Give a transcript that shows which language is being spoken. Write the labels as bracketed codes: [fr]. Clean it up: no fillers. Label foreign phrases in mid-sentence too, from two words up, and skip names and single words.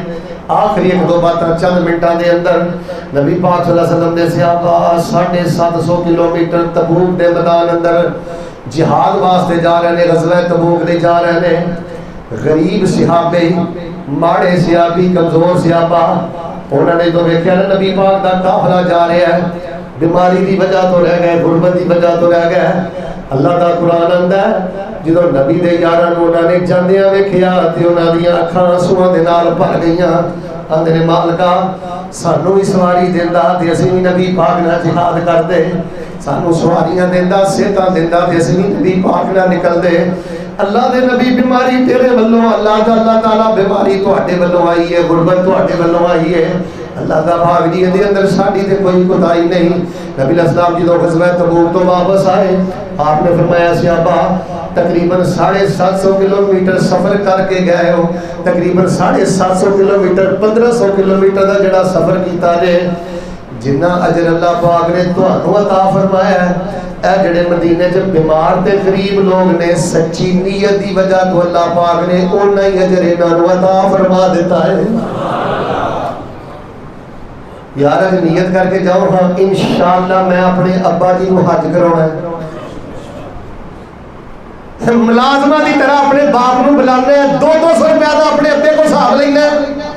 [pa] آخری ایک دو باتاں چند منٹاں دے اندر نبی پاک صلی اللہ علیہ وسلم نے صحابہ 750 کلومیٹر تبوک دے میدان اندر جہاد واسطے جا رہے ہیں، غزوہ تبوک لے جا رہے ہیں. غریب صحابے، ماڑے صحابی، کمزور صحابہ، انہوں نے تو ویکھیا نا نبی پاک دا قافلہ جا رہا ہے، بیماری دی وجہ تو رہ گئے، غربت دی وجہ تو رہ گئے. اللہ دا قرآن آندا ہے جدوں نبی دے یاراں نوں انہاں نے جاندیاں ویکھیا تے انہاں دیاں اکھاں آنسواں دے نال بھر گئیاں. آندے نے مالکا سانوں بھی سواری دیندا تے اسی بھی نبی پاک نال جہاد کردے، سانوں سواریاں دیندا، صحتاں دیندا تے اسی بھی نبی پاک نال نکلدے. اللہ دے نبی بیماری تیرے ولوں، اللہ تعالیٰ بیماری تواڈے ولوں آئی ہے، غربت تواڈے ولوں آئی ہے. اللہ دا بھاگ جی دے اندر ساڈی تے کوئی کوتاہی نہیں. نبی علیہ السلام جدوں غزوہ تبوک تو واپس آئے، آپ نے فرمایا صحابہ تقریباً 750 کلومیٹر سفر کر کے گئے ہو، تقریباً 750 کلومیٹر 1500 کلومیٹر دا جڑا سفر کیتا جے، جنہ اجر اللہ پاک نے تہانوں عطا فرمایا ہے، اے جڑے مدینے چ بیمار تے غریب لوگ نے سچی نیت دی وجہ تو اللہ پاک نے اونہ ہی اجر انہاں نوں عطا فرما دیتا ہے. یار اج نیت کر کے جاؤ ہاں انشاءاللہ میں اپنے ابا جی کو حج کرانا ہے، ملازمہ دی طرح اپنے باپ نو بلانا ہے، 200 روپیہ دا اپنے ابے کو حساب لینا ہے.